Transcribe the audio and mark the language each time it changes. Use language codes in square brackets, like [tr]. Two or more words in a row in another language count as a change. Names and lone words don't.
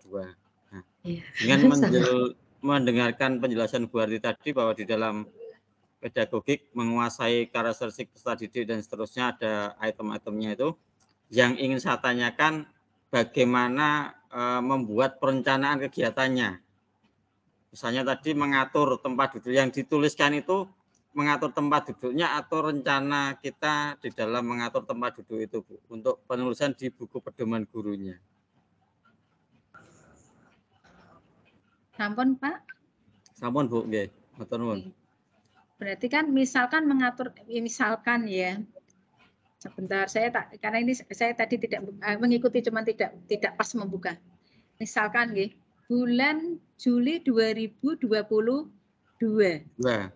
[id] Nah, dengan mendengarkan penjelasan Bu Arti tadi bahwa di dalam pedagogik menguasai karakteristik peserta didik dan seterusnya ada item-itemnya itu, yang ingin saya tanyakan bagaimana membuat perencanaan kegiatannya. Misalnya tadi mengatur tempat duduk, yang dituliskan itu mengatur tempat duduknya atau rencana kita di dalam mengatur tempat duduk itu Bu, untuk penulisan di buku pedoman gurunya. [jv] Sampun Pak? Sampun Bu, nggih. Matur nuwun. [id] Berarti kan misalkan mengatur, misalkan ya. Sebentar, karena ini saya tadi tidak mengikuti, cuman tidak pas membuka. Misalkan nggih, bulan Juli 2022. Nah.